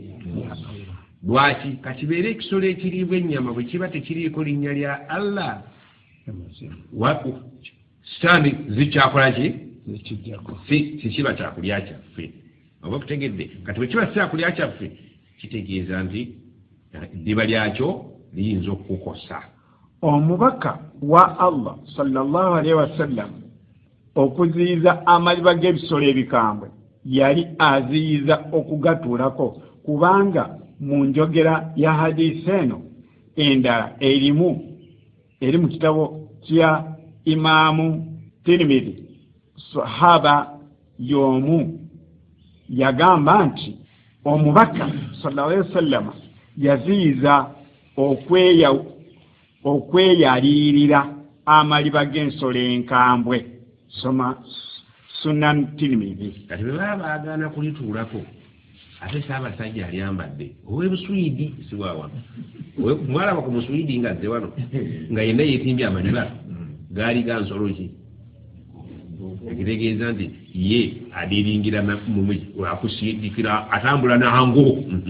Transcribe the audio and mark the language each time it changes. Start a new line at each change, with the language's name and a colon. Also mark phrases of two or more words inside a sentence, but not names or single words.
Ganda: Lwaki kakibeere ekisolo ekiriibwa ennyama bwe kiba tekiriiko linnya lya Allah sitaani zikyakola ki si kiba kyakulya kyaffe oba okutegedde kati bwe kiba kyakulya kyaffe kitegeeza nti eddiba lyakyo liyinza okukukosa. Omubaka wa Allah
Arabic: صلى الله عليه وسلم
Ganda: okuziyiza amaliba g'ebisolo ebikambwe yali aziyiza okugatuulako kubanga mu njogera ya hadisi eno endala eri mu kitabo kya Imaamu Tirmidhi sahaba y'omu yagamba nti omubaka
Arabic: صلى الله عليه وسلم
Ganda: yaziyiza okweyalirira amaliba g'ensolo enkambwe. Soma Sunan Tirmidhi. Kati bwe baba baagaana kulituulako ate Ssaabasajja alyambadde ow'Ebuswidi si waawano mwalaba ku Muswidi nga azze wano nga yenna yeetimbye amaliba gaali ga nsolo ki ekitegeeza nti ye adiringira akusiidikira atambula nangu